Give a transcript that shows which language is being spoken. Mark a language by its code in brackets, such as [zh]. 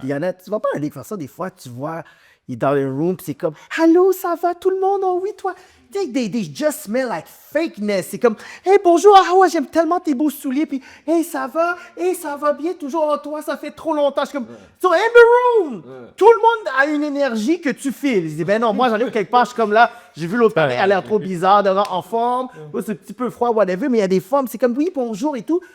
[fr] Il y en a, tu vas pas aller faire ça des fois, tu vois, il est dans le room, puis c'est comme, allô, ça va tout le monde? Oh oui, toi. Tu sais, [en] they just smell like fakeness. [fr] C'est comme, hey, bonjour, ah ouais, j'aime tellement tes beaux souliers, puis hey, ça va bien, toujours en toi, ça fait trop longtemps. Je suis comme, [en] so in the room, [fr] tout le monde a une énergie que tu files. Je dis, ben non, moi, j'arrive quelque part, je suis comme là, j'ai vu l'autre, elle a l'air trop bizarre, en forme, c'est un petit peu froid, whatever, mais il y a des femmes, c'est comme, oui, bonjour et tout.